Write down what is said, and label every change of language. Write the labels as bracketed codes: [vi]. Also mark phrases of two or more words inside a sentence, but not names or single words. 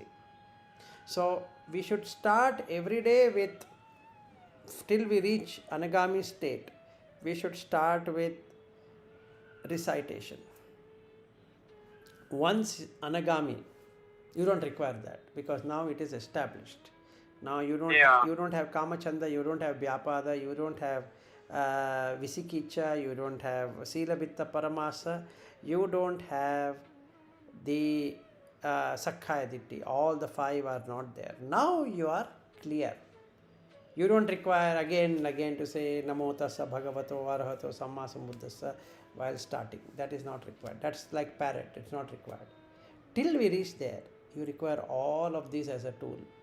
[en] So we should start every day with, till we reach Anagami state, we should start with recitation. Once Anagami, you don't require that, because now it is established. Now you don't Yeah. you don't have kamachanda, you don't have vyapada, you don't have visikicha, you don't have [pi] silabitta paramasa, [en] you don't have the [pi] sakkaya ditti. [en] All the five are not there. Now you are clear. You don't require again and again to say [pi] Namo Tassa Bhagavato Arahato Samma Sambuddhassa [en] while starting. That is not required. That's like parrot. It's not required. Till we reach there, you require all of these as a tool.